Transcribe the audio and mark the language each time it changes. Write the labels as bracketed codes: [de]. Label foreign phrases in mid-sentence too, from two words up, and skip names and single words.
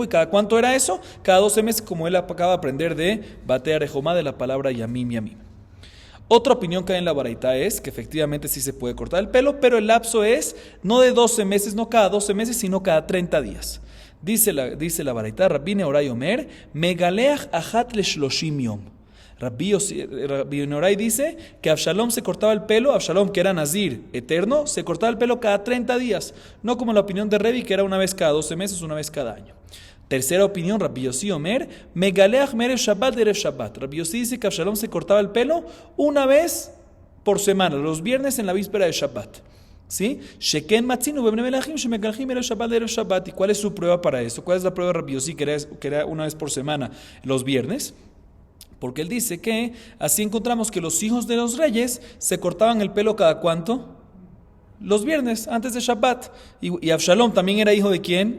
[es] ¿Y cada cuánto era eso? Cada 12 meses, como él acaba de aprender de Batare Jomá, de la palabra [he] ימים ימים. [es] Otra opinión que hay en la baraita es que efectivamente sí se puede cortar el pelo, pero el lapso es no de 12 meses, no cada 12 meses, sino cada 30 días. Dice la baraita: [he] רבי נהוראי אומר, מגלח אחת לשלושים יום. [es] Rabbi Nehorai dice que Avshalom se cortaba el pelo, Avshalom, que era Nazir eterno, se cortaba el pelo cada 30 días, no como la opinión de Rebi, que era una vez cada 12 meses, una vez cada año. Tercera opinión, [he] רבי יוסי אומר, מגלח מערב שבת לערב שבת. [es] Rabbi Yossi dice que Avshalom se cortaba el pelo una vez por semana, los viernes en la víspera de Shabbat. ¿Sí? [he] שכן מצינו בבני מלכים שמגלחים מערב שבת לערב שבת. [es] ¿Y cuál es su prueba para eso? ¿Cuál es la prueba de Rabbi Yossi que era una vez por semana los viernes? Porque él dice que así encontramos que los hijos de los reyes se cortaban el pelo cada ¿cuánto? Los viernes, antes de Shabbat. Y Avshalom también era hijo de ¿quién?